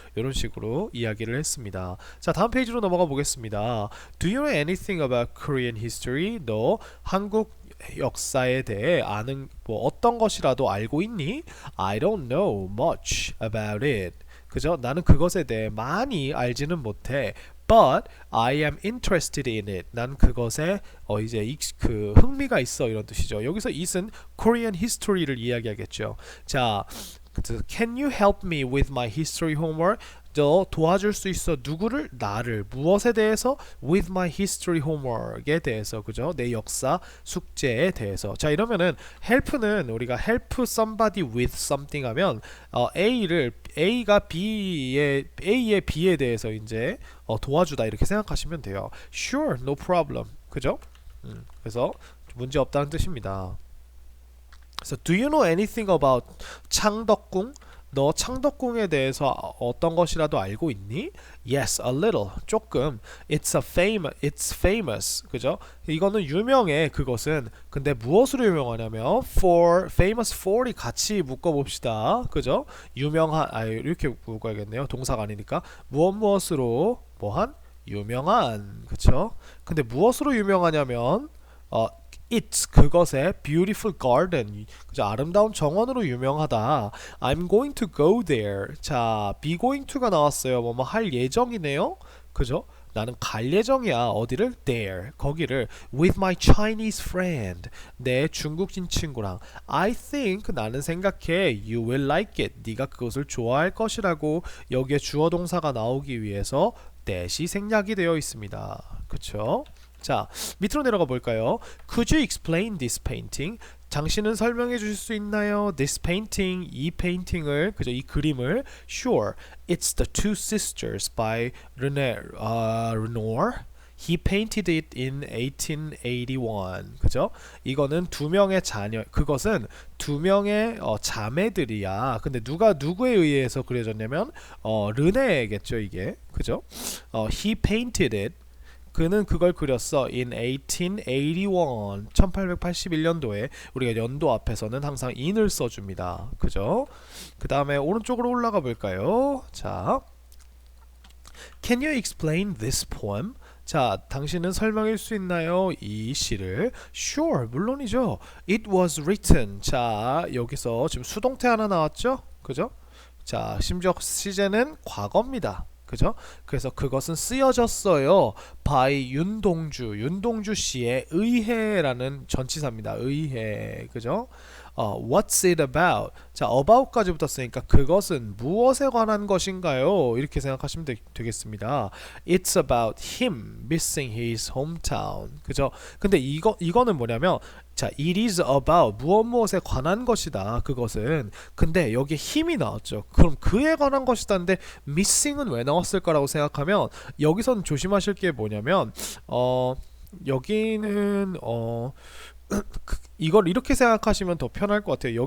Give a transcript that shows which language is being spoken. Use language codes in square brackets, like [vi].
[ko] 이런 식으로 이야기를 했습니다. 자, 다음 페이지로 넘어가 보겠습니다. [en] Do you know anything about Korean history? [ko] 너 한국 역사에 대해 아는 어떤 것이라도 알고 있니? [en] I don't know much about it. [ko] 그죠? 나는 그것에 대해 많이 알지는 못해. [en] But I am interested in it. [ko] 난 그것에 이제 그 흥미가 있어 이런 뜻이죠. 여기서 it은 Korean history를 이야기하겠죠. [en] 자, Can you help me with my history homework? [ko] 너 도와줄 수 있어. 누구를? 나를. 무엇에 대해서? [en] With my history homework에 대해서. [ko] 그죠? 내 역사 숙제에 대해서. 자, 이러면은 help는 우리가 [en] help somebody with something [ko] 하면 A가 A의 B에 대해서 이제 도와주다 이렇게 생각하시면 돼요. [en] Sure, no problem. [ko] 그죠? 그래서 문제 없다는 뜻입니다. 그래서 [en] do you know anything about 창덕궁? [ko] 너 창덕궁에 대해서 어떤 것이라도 알고 있니? [en] Yes, a little. [ko] 조금. [en] It's famous. 그죠? [ko] 이거는 유명해. 그것은. 근데 무엇으로 유명하냐면 famous for이 같이 묶어 봅시다. 그죠? 유명한 이렇게 묶어야겠네요. 동사가 아니니까. 무엇으로 뭐한? 유명한. 그쵸? 근데 무엇으로 유명하냐면 [en] It's [ko] 그것의 [en] beautiful garden. [ko] 그죠? 아름다운 정원으로 유명하다. [en] I'm going to go there. 자, be going to가 나왔어요. [ko] 뭐뭐 할 예정이네요. 그죠? 나는 갈 예정이야. 어디를? [en] There. 거기를 with my Chinese friend. [ko] 내 중국인 친구랑. [en] I think [ko] 나는 생각해 [en] you will like it. [ko] 네가 그것을 좋아할 것이라고 여기에 주어 동사가 나오기 위해서 that이 생략이 되어 있습니다. 그쵸? 자, 밑으로 내려가 볼까요? [en] Could you explain this painting? [ko] 당신은 설명해 주실 수 있나요? [en] This painting, [ko] 이 페인팅을, 그죠? 이 그림을. [en] Sure, it's the Two Sisters by Renoir. He painted it in 1881. [ko] 그죠? 이거는 두 명의 자녀, 그것은 두 명의 자매들이야. 근데 누가 누구에 의해서 그려졌냐면 르네겠죠, 이게. [en] 그죠? He painted it. [ko] 그는 그걸 그렸어 [en] in 1881 [ko] 1881년도에 우리가 연도 앞에서는 항상 in을 써줍니다. 그죠? 그 다음에 오른쪽으로 올라가 볼까요? [en] 자, Can you explain this poem? [ko] 자, 당신은 설명할 수 있나요? 이 시를. [en] Sure, [ko] 물론이죠. [en] It was written. [ko] 자, 여기서 지금 수동태 하나 나왔죠? 그죠? 자, 심지어 시제는 과거입니다. 그죠? 그래서 그것은 쓰여졌어요. by 윤동주 씨에 의해라는 전치사입니다. 의해. 그죠? [en] What's it about? [ko] 자, about까지 붙었으니까 그것은 무엇에 관한 것인가요? 이렇게 생각하시면 되겠습니다. [en] It's about him missing his hometown. [ko] 그죠? 근데 이거는 뭐냐면 자, it is about 무엇에 관한 것이다. 그것은. 근데 여기에 힘이 나왔죠. 그럼 그에 관한 것이다인데 missing은 왜 나왔을 거라고 생각하면 여기서는 조심하실 게 뭐냐면 여기는 이걸 이렇게 생각하시면 더 편할 것 같아요.